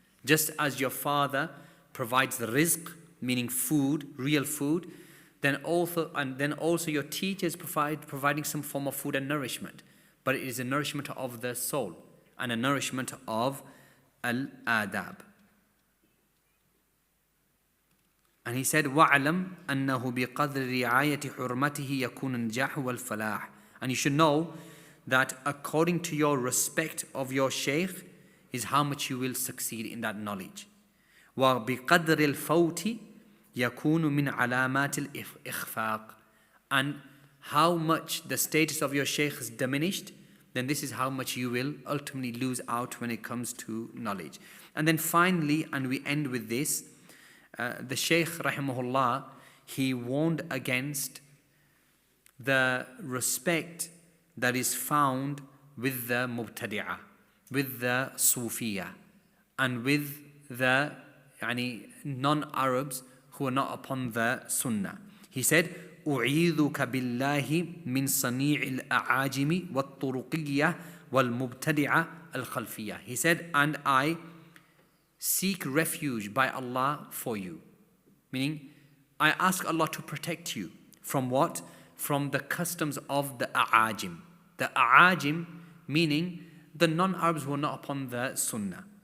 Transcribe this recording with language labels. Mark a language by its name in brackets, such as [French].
[English] Just as your father provides the rizq, meaning food, real food, then also your teacher is providing some form of food and nourishment. But it is a nourishment of the soul and a nourishment of al-adab. And he said, [Arabic] وَعْلَمْ أَنَّهُ بِقَدْرِ رِعَايَةِ حُرْمَتِهِ يَكُونُ النَّجَاحُ وَالْفَلَاحُ. [English] And you should know that according to your respect of your Shaykh is how much you will succeed in that knowledge. [Arabic] وَبِقَدْرِ الْفَوْتِ يَكُونُ مِنْ عَلَامَاتِ الْإِخْفَاقِ. And [English] how much the status of your shaykh is diminished, then this is how much you will ultimately lose out when it comes to knowledge. And then finally, and we end with this, the Shaykh rahimahullah, he warned against the respect that is found with the mubtadi'ah, with the Sufiya, and with the non-Arabs who are not upon the Sunnah. He said, [Arabic] أعيذك بالله من صنيع الأعاجم والطرقية والمبتدعة الخلفية. [English] He said, and I seek refuge by Allah for you. Meaning, I ask Allah to protect you from what? From the customs of the A'ajim. The A'ajim meaning the non-Arabs who are not upon the Sunnah.